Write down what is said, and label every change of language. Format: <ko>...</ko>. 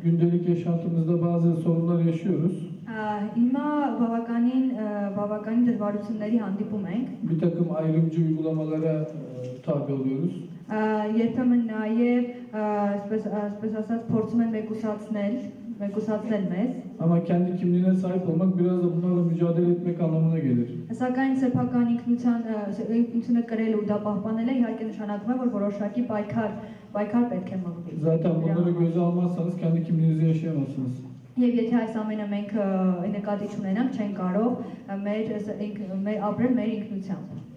<tr>Gündelik yaşantımızda bazı sorunlar yaşıyoruz.</tr> <hy>Հիմա բավականին դժվարությունների հանդիպում ենք։</hy> <tr>Bir takım ayrımcı uygulamalara tabi oluyoruz.</tr> <hy>Երբեմն նաև այսպես ասած փորձում են մեկուսացնել մեզ։</hy> <tr>Ama kendi kimliğine sahip olmak biraz da bunlarla mücadele etmek anlamına gelir.</tr> <hy>Սակայն սեփական ինքնությունը կրել ու դա պահպանելը իհարկե նշանակում է, որ որոշակի պայքար պետք է մղվի։</hy> <tr>Zaten bunları göze almazsanız kendi kimliğinizi yaşayamazsınız.</tr> <hy>Եվ եթե այս ամենը մենք նկատի չունենանք, չենք կարող մեր ապրել մեր ինքնությամբ։</hy>